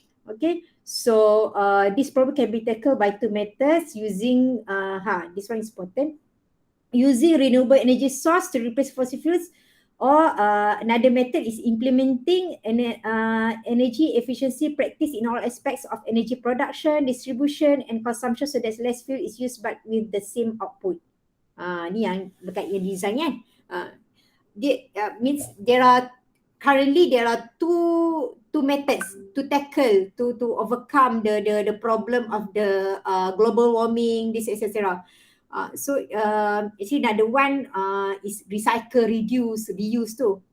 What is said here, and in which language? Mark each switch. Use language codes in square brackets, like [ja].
[en] Okay, so this problem can be tackled by two methods using, this one is important, using renewable energy source to replace fossil fuels, or another method is implementing energy efficiency practice in all aspects of energy production, distribution and consumption, so that less fuel is used but with the same output. [ms] Ni yang berkait dengan design kan. [en] Means there are two methods to tackle, to overcome the problem of the global warming, this etc. So actually another one is recycle, reduce, reuse tu.